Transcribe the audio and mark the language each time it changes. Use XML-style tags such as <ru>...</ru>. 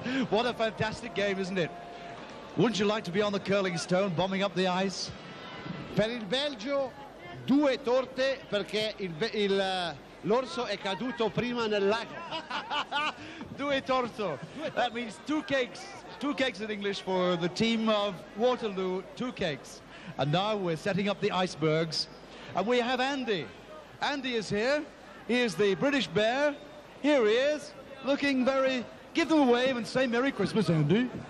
<en>What a fantastic game, isn't it? Wouldn't you like to be on the curling stone, bombing up the ice?</en> <it>Per il Belgio 2 torte perché l'orso è caduto prima nel lago.</it> <en>2 torto. That means 2 cakes. 2 cakes in English for the team of Waterloo. 2 cakes. And now we're setting up the icebergs. And we have Andy. Andy is here. He is the British bear. Here he is, looking very... Give them a wave and say Merry Christmas, Andy.</en>